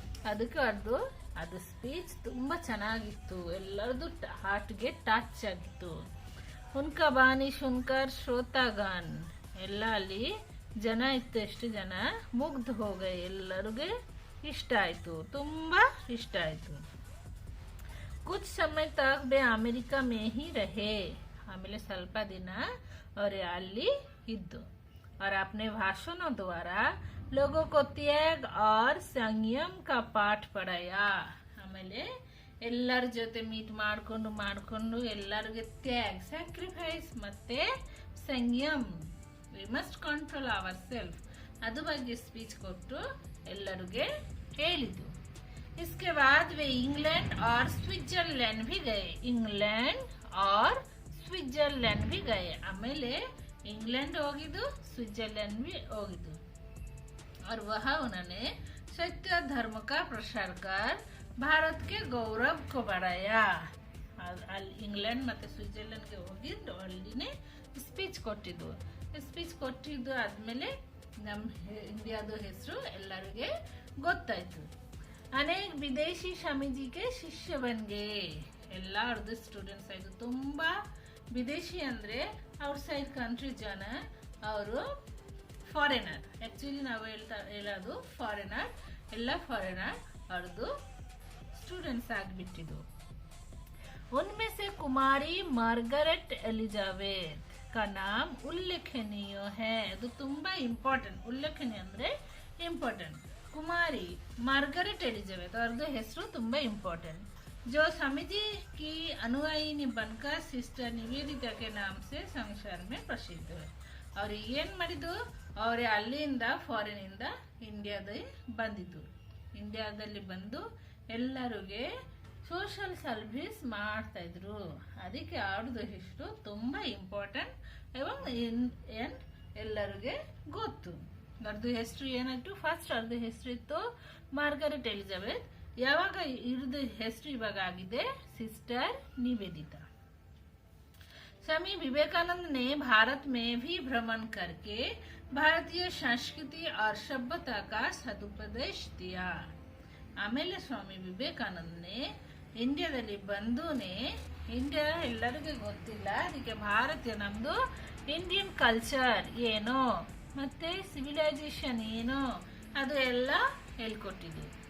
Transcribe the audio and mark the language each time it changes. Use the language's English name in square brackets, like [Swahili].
[Kannada] ಅದಕ್ಕೆ ಅದು ಸ್ಪೀಚ್ ತುಂಬಾ ಚೆನ್ನಾಗಿತ್ತು, ಎಲ್ಲರದು ಹಾರ್ಟ್ಗೆ ಟಚ್ ಆಗಿತ್ತು. [Hindi] ಉನ್ಕ ಬಾನಿ ಸುನ್ಕರ್ ಶ್ರೋತಾಗಾನ್, [Kannada] ಎಲ್ಲ ಅಲ್ಲಿ ಜನ ಇತ್ತು, ಎಷ್ಟು ಜನ ಮುಗ್ಧ ಹೋಗ, ಎಲ್ಲರಿಗೆ ಇಷ್ಟ ಆಯ್ತು, ತುಂಬಾ ಇಷ್ಟ ಆಯ್ತು. [Hindi] कुछ समय तक वे अमेरिका में ही रहे. [Kannada] ಆಮೇಲೆ ಸ್ವಲ್ಪ ದಿನ ಅವರು ಅಲ್ಲಿ ಇದ್ದು. [Hindi] और अपने भाषणों द्वारा लोगों को त्याग और संयम का पाठ पढ़ाया. [Kannada] ಆಮೇಲೆ ಎಲ್ಲರ ಜೊತೆ ಮೀಟ್ ಮಾಡ್ಕೊಂಡು ಎಲ್ಲರಿಗೆ ತ್ಯಾಗ್, ಸ್ಯಾಕ್ರಿಫೈಸ್ ಮತ್ತೆ ಸಂಯಮ್, [English] we must control our self, [Kannada] ಅದು ಬಗ್ಗೆ ಸ್ಪೀಚ್ ಕೊಟ್ಟು ಎಲ್ಲರಿಗೆ ಹೇಳಿದ್ದು. [Hindi] इसके बाद वे इंग्लैंड और स्विट्जरलैंड भी गए. इंग्लैंड और स्विट्जरलैंड भी गए. [Kannada] ಆಮೇಲೆ इंग्लैंड ಹೋಗಿದ್ದು, स्विट्जरलैंड भी ಹೋಗಿದ್ದು. [Hindi] और वहाँ उन्होंने सत्य धर्म का प्रसार कर भारत के गौरव को बढ़ाया. [Kannada] इंग्लैंड ಮತ್ತೆ ಸ್ವಿಟ್ಜರ್ಲೆಂಡ್ ಗೆ ಹೋಗಿದ್ದು, ಅಲ್ಲಿನೇ ಸ್ಪೀಚ್ ಕೊಟ್ಟಿದ್ದು. ಸ್ಪೀಚ್ ಕೊಟ್ಟಿದ್ದು ಆದ್ಮೇಲೆ ನಮ್ಮ ಇಂಡಿಯಾದ ಹೆಸರು ಎಲ್ಲರಿಗೆ ಗೊತ್ತಾಯ್ತು. [Hindi] अनेक विदेशी स्वामी जी के शिष्य बन गए. [Kannada] ಎಲ್ಲ ಅವ್ರದ್ದು ಸ್ಟೂಡೆಂಟ್ಸ್ ಆಯ್ತು. ತುಂಬಾ ವಿದೇಶಿ ಅಂದ್ರೆ ಔಟ್ಸೈಡ್ ಕಂಟ್ರಿ ಜನ, ಅವರು ಫಾರಿನರ್. ಆಕ್ಚುಲಿ ನಾವು ಹೇಳೋದು ಫಾರಿನರ್, ಎಲ್ಲ ಫಾರಿನರ್ ಅವ್ರದ್ದು ಸ್ಟೂಡೆಂಟ್ಸ್ ಆಗಿಬಿಟ್ಟಿದ್ದು. [Hindi] उनमें से कुमारी मार्गरेट एलिजाबेथ का नाम उल्लेखनीय है. [Kannada] ಅದು ತುಂಬಾ ಇಂಪಾರ್ಟೆಂಟ್. ಉಲ್ಲೇಖನೀಯ ಅಂದ್ರೆ ಇಂಪಾರ್ಟೆಂಟ್. कुमारी मार्गरेट एलिजाबेथ और ಹೆಸರು ತುಂಬಾ ಇಂಪಾರ್ಟೆಂಟ್. [Hindi] जो स्वामी जी की अनुयायी बनकर सिस्टर निवेदिता के नाम से संसार में प्रसिद्ध है. [Kannada] ಅವ್ರು ಏನ್ ಮಾಡಿದ್ದು, ಅವ್ರೆ ಅಲ್ಲಿಂದ ಫಾರಿನ್ ಇಂದ ಇಂಡಿಯಾದಲ್ಲಿ ಬಂದು ಎಲ್ಲರಿಗೆ ಸೋಷಿಯಲ್ ಸರ್ವಿಸ್ ಮಾಡ್ತಾ ಇದ್ರು. ಅದಕ್ಕೆ ಅವ್ರದ್ದು ಹೆಸರು ತುಂಬಾ ಇಂಪಾರ್ಟೆಂಟ್ ଏବଂ ಎಲ್ಲರಿಗೆ ಗೊತ್ತು. ಅವ್ರದ್ದು ಹೆಸರು ಏನಾಯ್ತು, ಫಸ್ಟ್ ಅವ್ರದ್ದು ಹೆಸರು ಇತ್ತು ಮಾರ್ಗರೆಟ್ ಎಲಿಜಬೆತ್. ಯಾವಾಗ ಇವ್ರದ್ದು ಹೆಸರು ಇವಾಗ ಆಗಿದೆ ಸಿಸ್ಟರ್ निवेदिता. [Hindi] स्वामी विवेकानंद ने भारत में भी भ्रमण करके भारतीय संस्कृति और सभ्यता का सदुपदेश दिया. [Kannada] ಆಮೇಲೆ ಸ್ವಾಮಿ ವಿವೇಕಾನಂದನೇ ಇಂಡಿಯಾದಲ್ಲಿ ಬಂದೂನೆ, ಇಂಡಿಯಾ ಎಲ್ಲರಿಗೂ ಗೊತ್ತಿಲ್ಲ, ಅದಕ್ಕೆ ಭಾರತೀಯ ನಮ್ದು ಇಂಡಿಯನ್ ಕಲ್ಚರ್ ಏನೋ ಮತ್ತೆ सिविलाइजेशन ಏನೋ ಅದು ಎಲ್ಲ ಹೇಳ್ಕೊಟ್ಟಿದ್ದು.